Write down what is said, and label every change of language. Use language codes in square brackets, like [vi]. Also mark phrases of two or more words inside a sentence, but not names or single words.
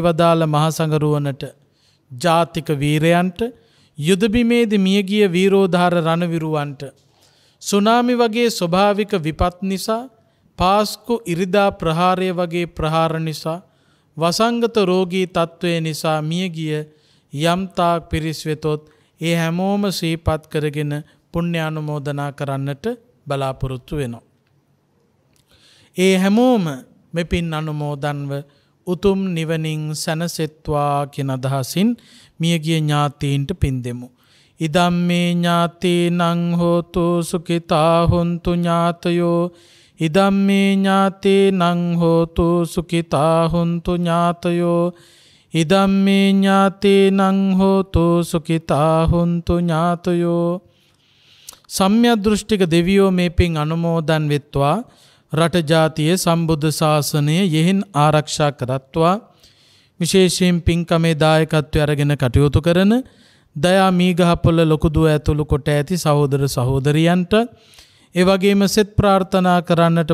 [si] වදාළ මහසඟරුවනට ජාතික වීරයන්ට යුද බිමේදී මියගිය වීරෝධාර රණවිරුවන්ට සුනාමි වගේ ස්වභාවික විපත් නිසා පාස්කු ඉරිදා ප්‍රහාරය වගේ ප්‍රහාර නිසා වසංගත රෝගී තත්ත්වය නිසා මියගිය යම්තාක් පිරිස් වෙතොත් ඒ හැමෝම සිහිපත් කරගෙන පුණ්‍ය අනුමෝදනා කරන්නට බලාපොරොත්තු වෙනවා. ඒ හැමෝම මෙපින් අනුමෝදන්ව උතුම් නිවනින් සැනසෙත්වා කියන අදහසින් මියගිය ඥාතීන්ට පින් දෙමු. [pi] ඉදම්මේ ඥාතීනං හෝතු සුඛිතා හොන්තු ඥාතයෝ ඉදම්මේ ඥාතීනං හෝතු සුඛිතා හොන්තු ඥාතයෝ ඉදම්මේ ඥාතීනං හෝතු සුඛිතා හොන්තු ඥාතයෝ. [si] සම්‍යක් දෘෂ්ටික දෙවියෝ මේ පින් අනුමෝදන් වෙත්වා රට ජාතිය සම්බුද්ධ ශාසනය යෙහින් ආරක්ෂා කරත්වා. විශේෂයෙන් පින්කමේ දායකත්වය අරගෙන කටයුතු කරන දයා මීගහපොළ ලොකුදුව ඇතුළු කොට ඇති සහෝදර සහෝදරියන්ට ඒ වගේම සෙත් ප්‍රාර්ථනා කරන්නට